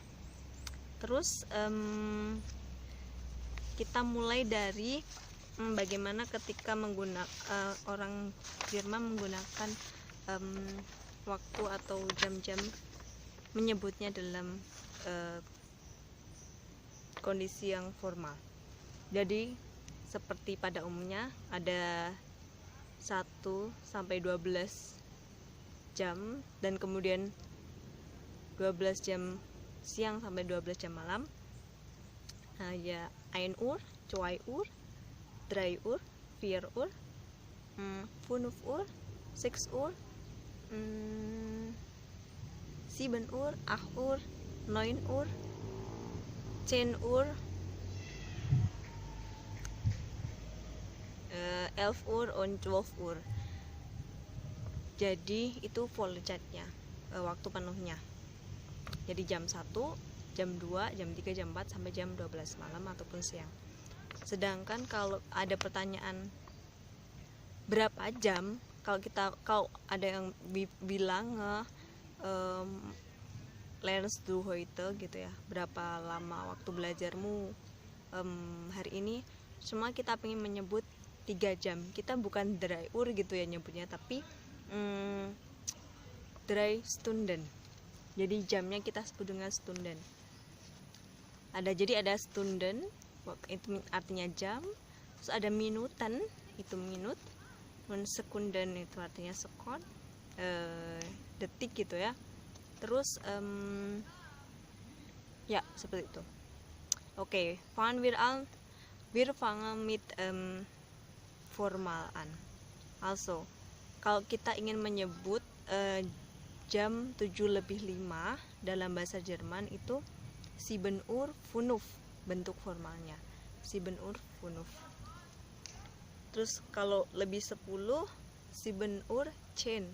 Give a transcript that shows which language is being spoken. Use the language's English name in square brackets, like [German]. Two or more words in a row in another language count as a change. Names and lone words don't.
[Indonesian] Terus kita mulai dari bagaimana ketika orang Jerman menggunakan waktu atau jam-jam menyebutnya dalam kondisi yang formal. Jadi seperti pada umumnya ada 1 sampai 12 jam dan kemudian 12 jam siang sampai 12 jam malam. Nah, ya [German] 1 Uhr, 2 Uhr, 3 Uhr, 4 Uhr, 5 Uhr, 6 Uhr, 7 Uhr, 8 Uhr, 9 Uhr, 10 Uhr, 11 Uhr und 12 Uhr. [Indonesian] Jadi itu Vollzeitnya, waktu penuhnya. Jadi jam 1, jam 2, jam 3, jam 4 sampai jam 12 malam ataupun siang. Sedangkan kalau ada pertanyaan berapa jam, kalau ada yang bilang [German] lernst du heute [Indonesian] gitu ya, berapa lama waktu belajarmu hari ini, semua kita pengen menyebut 3 jam. Kita bukan 3 Uhr gitu ya nyebutnya, tapi 3 Stunden. Jadi jamnya kita sebut dengan Stunden. Jadi ada Stunden, itu artinya jam. Terus ada Minuten, itu minut. Dan Sekunden itu artinya sekon, detik gitu ya. Terus ya seperti itu. Oke, [German] fangen wir an. Wir fangen mit formal an. Also, [Indonesian] kalau kita ingin menyebut jam 7:05 dalam bahasa Jerman itu 7 Uhr 5 bentuk formalnya. 7 Uhr 5. Terus kalau lebih 10 7 Uhr 10.